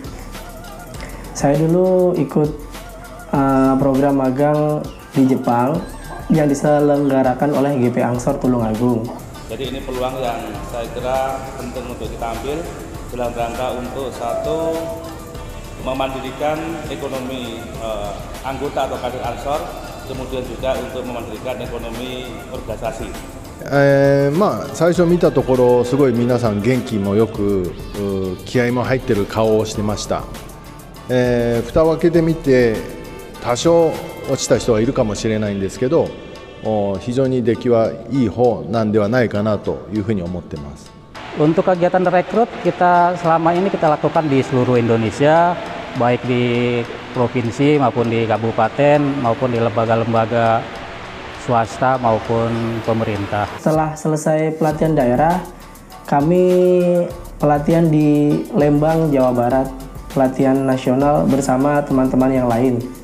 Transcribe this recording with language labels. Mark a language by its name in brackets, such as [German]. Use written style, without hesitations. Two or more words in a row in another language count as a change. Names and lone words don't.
[Indonesian] Saya dulu ikut program magang di Jepang yang diselenggarakan oleh GP Ansor Tulungagung. Jadi ini peluang yang saya kira penting untuk kita ambil dalam rangka untuk satu, memandirikan ekonomi anggota atau kader Ansor, kemudian juga untuk memandirikan ekonomi organisasi. [Japanese] 最初見たところすごい皆さん元気もよく気合も入ってる顔をしてました。蓋を開けてみて多少落ちた人はいるかもしれないんですけど、非常に出来はいい方なんではないかなというふうに思ってます。 [Indonesian] Untuk kegiatan rekrut kita selama ini kita lakukan di seluruh Indonesia, baik di provinsi maupun di kabupaten maupun di lembaga-lembaga swasta maupun pemerintah. Setelah selesai pelatihan daerah, kami pelatihan di Lembang, Jawa Barat, pelatihan nasional bersama teman-teman yang lain.